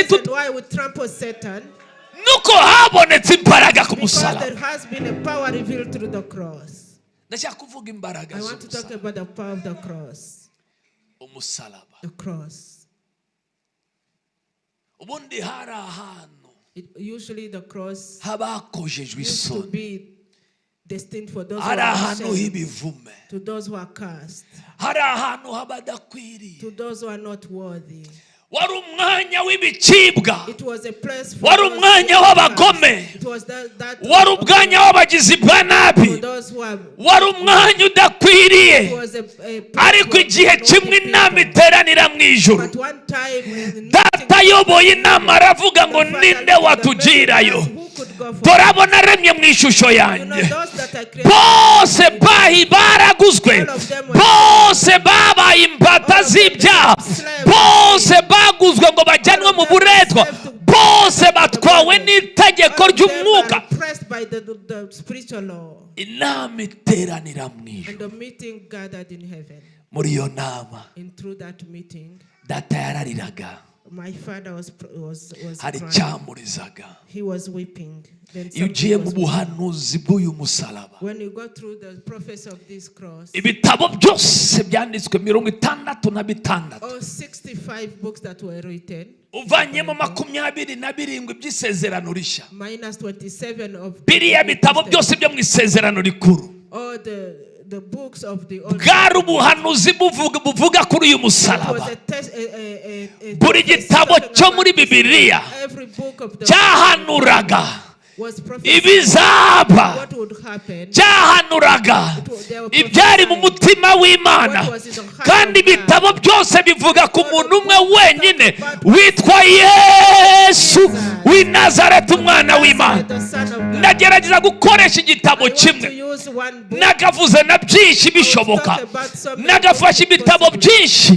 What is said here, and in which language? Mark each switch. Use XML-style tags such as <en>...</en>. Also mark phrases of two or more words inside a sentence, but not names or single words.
<en>That's why we trample Satan,</en> <rw>nuko habonetse imbaraga ku</rw> <en>because</en> <rw>musaraba.</rw> <en>there has been a power revealed through the cross.</en> <rw>Ndashaka kuvuga imbaraga</rw> <en>I want to talk</en> <rw>z'umusaraba.</rw> <en>about the power of the cross.</en> <rw>Umusaraba</rw> <en>The cross.</en> <rw>ubundi hari ahantu</rw> <en>Usually the cross</en> <rw>habakojejwe</rw> <en>used to</en> <rw>isoni,</rw> <en>be destined for those who</en> <rw>hari</rw> <en>are</en> <rw>ahantu</rw> <en>ashamed,</en> <rw>h'ibivume,</rw> <en>to those who are cursed,</en> <rw>hari ahantu habadakwiriye.</rw> <en>to those who are not worthy.</en> <rw>Wari umwanya w'ibicibwa,</rw> <en>It was a place for</en> <rw>wari</rw> <en>those</en> <rw>umwanya</rw> <en>who are</en> <rw>w'abagome,</rw> <en>cursed. It was that</en> <rw>wari umwanya w'abagizi bwa</rw> <en>for</en> <rw>nabi,</rw> <en>those who are.</en> <rw>wari umwanya</rw> <en>It</en> <rw>udakwiriye.</rw> <en>was a place</en> <rw>Ariko</rw> <en>for</en> <rw>igihe</rw> <en>naughty</en> <rw>kimwe inama</rw> <en>people.</en> <rw>iteranira mu ijuru,</rw> <en>But one time in the</en> <rw>data ayoboye inama aravuga ngo ninde watugirayo, turabona aremye mu ishusho yanjye, bose baraguzwe, bose babaye imbata z'ibyaha, bose baguzwe ngo bajyanwe mu buretwa, bose batwawe n'itegeko ry'umwuka. Inama iteranira mu ijuru.</rw> <en>And the meeting gathered in heaven.</en> <rw>Muri iyo nama</rw> <en>And through that meeting,</en> <rw>data yarariraga,</rw> <en>my father was</en> <rw>hari</rw> <en>crying.</en> <rw>icyamurizaga.</rw> <en>He was weeping. Then</en> <rw>Iyo</rw> <en>something</en> <rw>ugiye mu</rw> <en>was-</en> <rw>buhanuzi bw'uyu musaraba,</rw> <en>when you go through the prophecy of this cross,</en> <rw>ibitabo byose byanditswe 66,</rw> <en>all 65 books that were written,</en> <rw>uvanyemo 27 by'isezerano rishya,</rw> <en>minus 27 of</en> <rw>biriya bitabo byose byo mu isezerano rikuru,</rw> <en>all the books of the Old</en> <rw>bwari ubuhanuzi buvuga kuri uyu</rw> <en>It was</en> <rw>musaraba.</rw> <en>a</en> <rw>Buri gitabo cyo muri Bibiliya</rw> <en>every book of the</en> <rw>cyahanuraga</rw> <en>was prophesying</en> <rw>ibizaba,</rw> <en>what would happen.</en> <rw>cyahanuraga ibyari mu mutima w'Imana, kandi ibitabo byose bivuga ku muntu umwe wenyine witwa Yesu w'i Nazareti, umwana w'Imana. ndagerageza gukoresha igitabo kimwe nagavuze na byinshi bishoboka nagafashe ibitabo byinshi</rw>